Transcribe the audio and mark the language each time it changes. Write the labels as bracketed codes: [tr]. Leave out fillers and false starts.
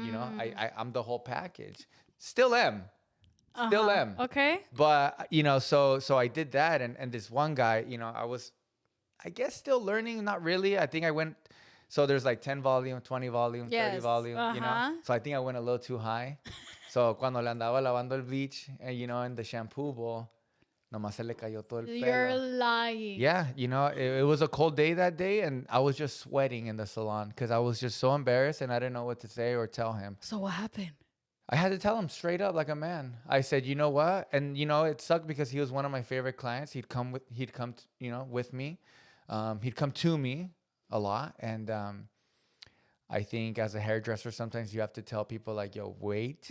[en] You know, I'm the whole package. Still am. Okay. But so I did that, and this one guy, I was, I guess, still learning. Not really. I think I went. So there's like 10 volume, 20 volume, 30 volume. So I think I went a little too high. [es] So cuando le andaba lavando el bleach, [en] and in the shampoo bowl, [es] nomás se le cayó todo el pelo. [en] You're lying. Yeah, it was a cold day that day, and I was just sweating in the salon because I was just so embarrassed, and I didn't know what to say or tell him. So what happened? I had to tell him straight up like a man. I said, you know what? And it sucked because he was one of my favorite clients. He'd come with me. He'd come to me a lot, and I think as a hairdresser, sometimes you have to tell people like, "Yo, wait."